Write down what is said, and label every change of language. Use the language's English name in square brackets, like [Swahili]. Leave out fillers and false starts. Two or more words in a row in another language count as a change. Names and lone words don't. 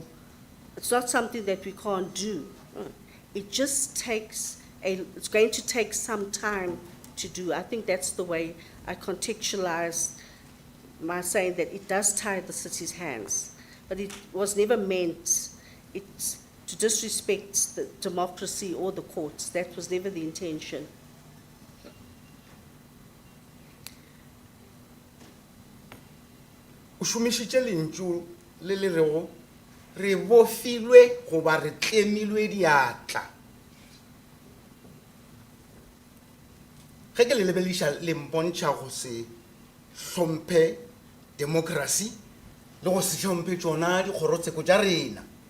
[English] It's not something that we can't do. It just takes it's going to take some time to do. I think that's the way I contextualize my saying that it does tie the city's hands. But it was never meant to disrespect the democracy or the courts. That was never the intention. [Northern Sotho] o šomišitše lentšu le le rego re bofilwe goba re tlemilwe diatla ge ke le lebeliša le mpontšha go se hlomphe democracy le go se hlomphe tšona dikgorotsheko tša rena